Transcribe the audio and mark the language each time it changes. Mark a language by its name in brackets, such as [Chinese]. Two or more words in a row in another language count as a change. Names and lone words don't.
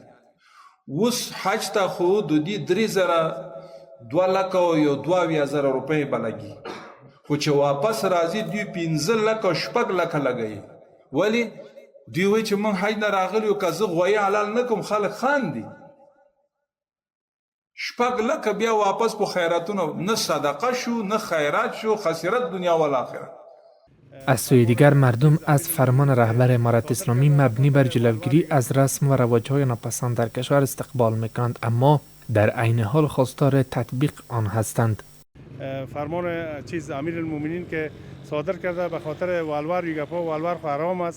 [Pashto] اوس حج ته خو د دې 2 لکه او یو 22,000 روپۍ به لګي، خو چې واپس راځي دوی 15 لکه 6 لکه لګوي. ولې؟ دوی وایي چې موږ حج نه راغلي یو، که زه غویی حلال نه کړم خلک خاندي. 6 لکه بیا واپس په خیراتونو نه صدقه شو نه خیرات شو، [Persian] خسرت دنیا و آخرت. از سوی دیگر مردم از فرمان رهبر امارت اسلامی مبنی بر جلوگیری از رسم و رواج‌های ناپسند در کشور استقبال میکنند، اما در عین حال خواستار تطبیق آن هستند. فرمان امیرالمومنین که صادر کرده به خاطر والوار یگپا، والوار خو حرام است.